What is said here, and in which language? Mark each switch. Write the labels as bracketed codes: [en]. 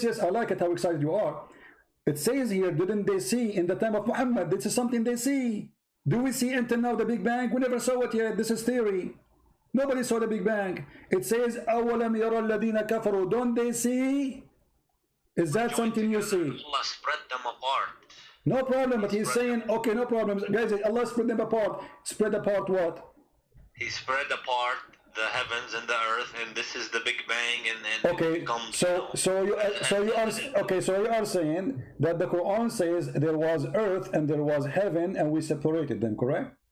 [en] I like it how excited you are. It says here, didn't they see in the time of Muhammad? This is something they see. Do we see until now the Big Bang? We never saw it yet. This is theory. Nobody saw the Big Bang. It says, [ar] أَوَلَمْ يَرَى الَّذِينَ كَفَرُوا. [en] Don't they see? Is that something you see? Allah spread them apart. No problem, but he's saying, okay, no problem. Guys, Allah spread them apart. Spread apart what? He spread apart the heavens and the earth, and this is the Big Bang, and okay, it becomes, so you are saying that the Quran says there was earth and there was heaven and we separated them, correct?